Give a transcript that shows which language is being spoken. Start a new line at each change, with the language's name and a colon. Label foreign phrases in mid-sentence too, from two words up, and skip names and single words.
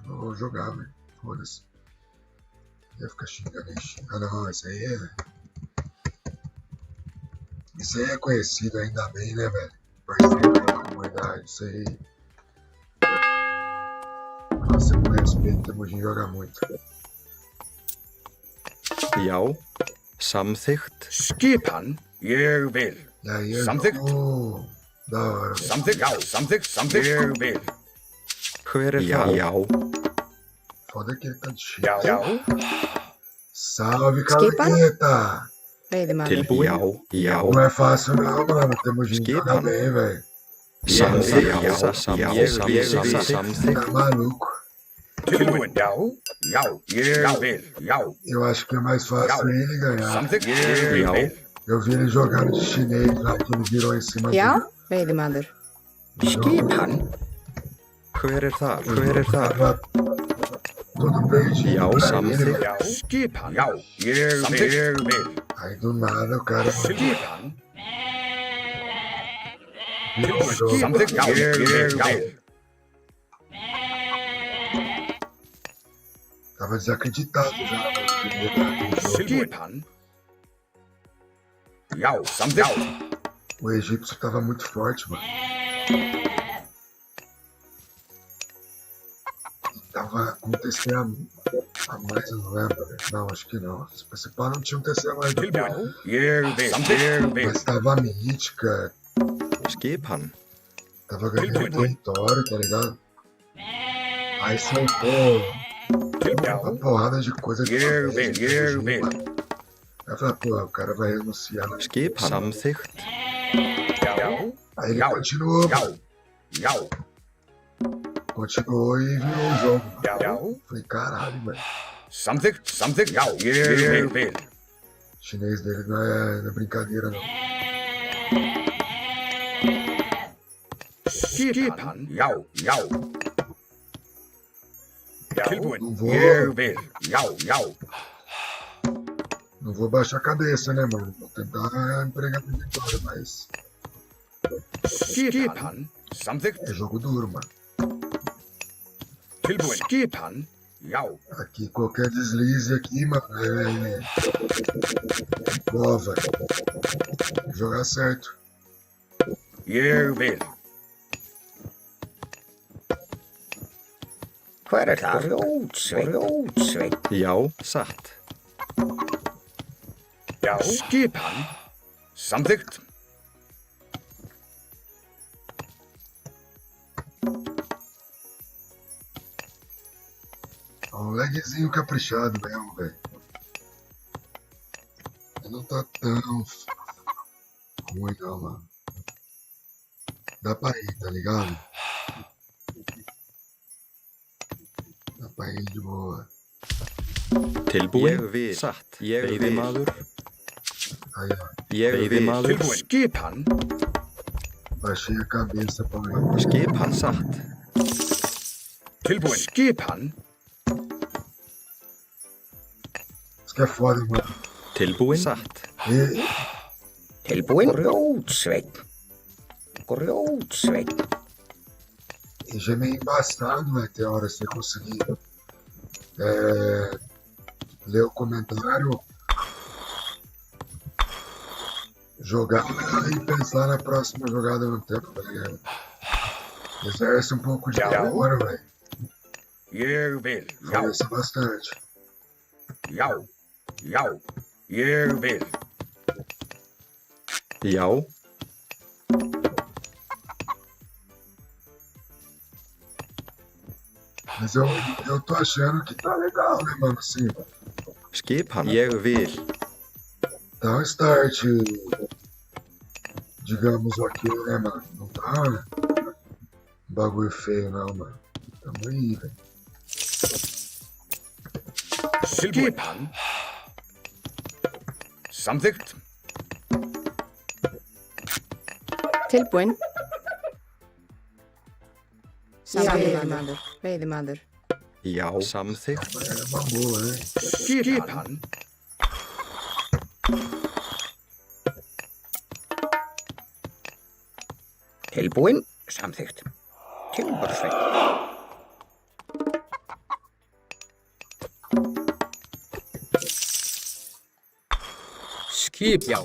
Portuguese: Eu vou jogar, velho. Foda-se. Ia ficar xingando aí. Ah, não, isso aí é... Isso aí é conhecido ainda bem, né, velho? Parceiro da comunidade, isso aí... Nossa, com respeito, Temujin joga muito.
Icelandic: Já. Samþykkt. Skipan. Ég vil.
Portuguese: E aí é
Icelandic: Samþykkt.
Portuguese: jogo da hora.
Icelandic: Samþykkt. Já. Samþykkt. Ég vil. Hver það? Já.
Portuguese: Foda que ele tá de cheio.
Icelandic: Já.
Portuguese: Salve,
Icelandic: Skipa? Caleta! Veiðimaður. Tilbúin. Já.
Portuguese: Não é fácil não, mano. Temujin
Icelandic: Skipa.
Portuguese: joga bem, velho.
Icelandic: Samþykkt. Já.
Portuguese: Tá
Icelandic: Samþykkt.
Portuguese: maluco.
Icelandic: Tilbúin. Já. Ég vil. Já.
Portuguese: Eu acho que é mais fácil ele ganhar.
Icelandic: Samþykkt. Ég Já. vil.
Portuguese: Eu vi ele jogando de chinês lá, que ele virou em cima
Icelandic: Já,
Portuguese: do...
Icelandic: veiðimaður. Skipan. Hver það? Hver það?
Portuguese: Tava todo perdido.
Icelandic: Já,
Portuguese: pra
Icelandic: samþykkt.
Portuguese: ele, velho.
Icelandic: Já. Skipan. Já. Ég vil.
Portuguese: Aí do nada o cara
Icelandic: Skipan.
Portuguese: virou o jogo.
Icelandic: Samþykkt. Já. Ég vil.
Portuguese: Tava desacreditado já no primeiro jogo.
Icelandic: Skipan. Já. Samþykkt.
Portuguese: O egípcio tava muito forte, mano. Tava com TC a mais, eu não lembro, velho. Não, acho que não. Se pá, não tinha um TC a mais. não.
Icelandic: Tilbúin. Ég vil. Samþykkt. Ég vil.
Portuguese: Mas tava mítica,
Icelandic: Skipan.
Portuguese: tava ganhando território, tá ligado? Aí soltou uma porrada de coisa de
Icelandic: Ég vil.
Portuguese: de
Icelandic: Ég
Portuguese: fugir,
Icelandic: vil.
Portuguese: mano. Aí eu falei, pô, o cara vai renunciar, né?
Icelandic: Skipan. Samþykkt. Já.
Portuguese: Aí ele
Icelandic: Já.
Portuguese: continuou,
Icelandic: Já.
Portuguese: mano.
Icelandic: Já.
Portuguese: Continuou e virou o jogo.
Icelandic: Já.
Portuguese: Falei, caralho, velho.
Icelandic: Samþykkt. Já. Ég vil.
Portuguese: O chinês dele não é brincadeira, não.
Icelandic: Skipan. Já, já. Tilbúin.
Portuguese: Não vou.
Icelandic: Ég vil. Já, já.
Portuguese: Não vou baixar a cabeça, né, mano? Vou tentar empregar pra vitória, mas
Icelandic: Skipan. Samþykkt.
Portuguese: é jogo duro, mano.
Icelandic: Tilbúin. Skipan. Já.
Portuguese: Aqui, qualquer deslize aqui, mano, é prova. Jogar certo.
Icelandic: Ég vil. Hver það? Rjótsveit. Já, satt. Já. Skipan. Samþykkt.
Portuguese: Um lagzinho caprichado mesmo, velho. Não tá tão ruim não, mano. Dá pra ir, tá ligado? Dá pra ir de boa.
Icelandic: Tilbúin. Ég vil. Satt. Ég vil. Veiðimaður.
Portuguese: Aí, ó.
Icelandic: Ég vil. Veiðimaður. Tilbúin. Skipan.
Portuguese: Baixei a cabeça pra olhar.
Icelandic: Skipan satt. Tilbúin. Skipan.
Portuguese: Isso que é foda, mano.
Icelandic: Tilbúin. Satt.
Portuguese: E
Icelandic: Tilbúin. Grjótsveit. Grjótsveit.
Portuguese: já é meio embaçado, né? Tem hora você conseguir ler o comentário, jogar e pensar na próxima jogada no tempo, tá ligado? Exerce um pouco de memória, velho.
Icelandic: Ég vil. Já.
Portuguese: Conversa bastante.
Icelandic: Já. Já. Ég vil. Já.
Portuguese: Mas eu tô achando que tá legal, né, mano? Assim,
Icelandic: Skipan. Ég vil.
Portuguese: dá um start, digamos, ok, né, mano? Não tá um bagulho feio, não, mano. Tamo aí, velho.
Icelandic: Skipan. Samþykkt. Tilbúin. Veiðimaður. Veiðimaður. Já, samþykkt.
Portuguese: É uma boa, né?
Icelandic: Skipan. Tilbúin. Samþykkt. Timbursveit. Skip, já.